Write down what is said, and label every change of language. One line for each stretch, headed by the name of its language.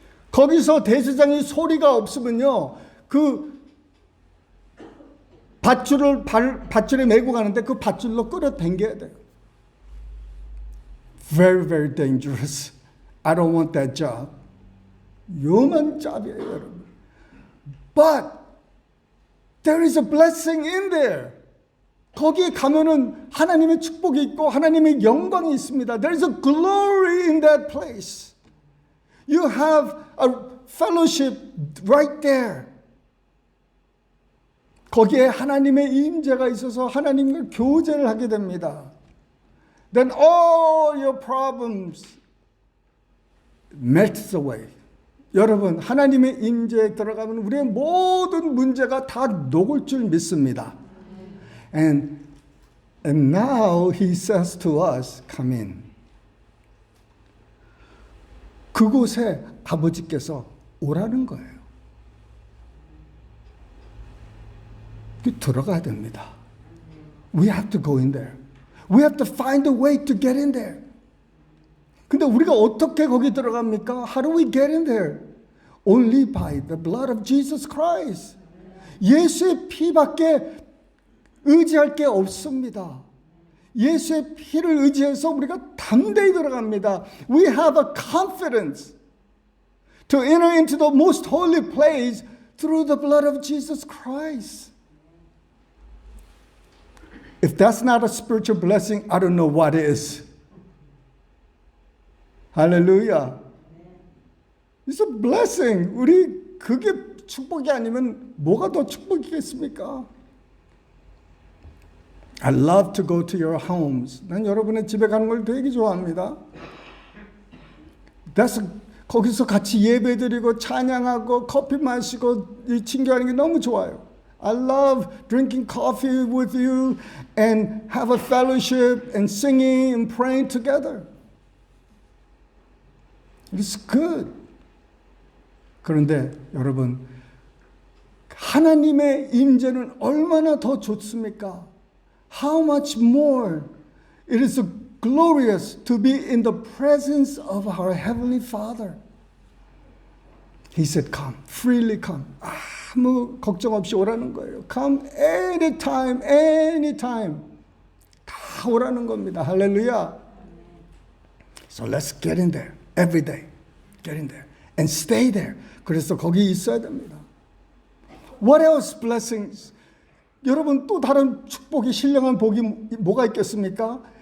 Korean: 거기서 대제사장이 소리가 없으면요, 그 밧줄에 메고 가는데 그 밧줄로 끌어당겨야 돼요.
English: Very, very dangerous. I don't want that job.
Korean: 위험한 잡이에요, 여러분.
English: But there is a blessing in there.
Korean: 거기에 가면은 하나님의 축복이 있고 하나님의 영광이 있습니다.
English: There is a glory in that place. You have a fellowship right there.
Korean: 거기에 하나님의 임재가 있어서 하나님과 교제를 하게 됩니다.
English: Then all your problems melts away.
Korean: 여러분, 하나님의 임재에 들어가면 우리의 모든 문제가 다 녹을 줄 믿습니다.
English: And now he says to us, come in.
Korean: 그곳에 아버지께서 오라는 거예요. 들어가야 됩니다.
English: We have to go in there. We have to find a way to get in there.
Korean: 근데 우리가 어떻게 거기 들어갑니까?
English: How do we get in there? Only by the blood of Jesus Christ.
Korean: 예수의 피밖에 의지할 게 없습니다. 예수의 피를 의지해서 우리가 담대히 들어갑니다.
English: We have a confidence to enter into the most holy place through the blood of Jesus Christ. If that's not a spiritual blessing, I don't know what is. Hallelujah. It's a blessing.
Korean: 우리 그게 축복이 아니면 뭐가 더 축복이겠습니까?
English: I love to go to your homes.
Korean: 난 여러분의 집에 가는 걸 되게 좋아합니다. 거기서 같이 예배드리고 찬양하고 커피 마시고 친교하는 게 너무 좋아요.
English: I love drinking coffee with you and have a fellowship and singing and praying together. It's good.
Korean: 그런데 여러분, 하나님의 임재는 얼마나 더 좋습니까?
English: How much more it is glorious to be in the presence of our Heavenly Father. He said, come, freely come.
Korean: 아무 걱정 없이 오라는 거예요.
English: Come anytime, anytime.
Korean: 다 오라는 겁니다. 할렐루야.
English: So let's get in there every day. Get in there and stay there.
Korean: 그래서 거기 있어야 됩니다.
English: What else blessings?
Korean: 여러분 또 다른 축복이 신령한 복이 뭐가 있겠습니까?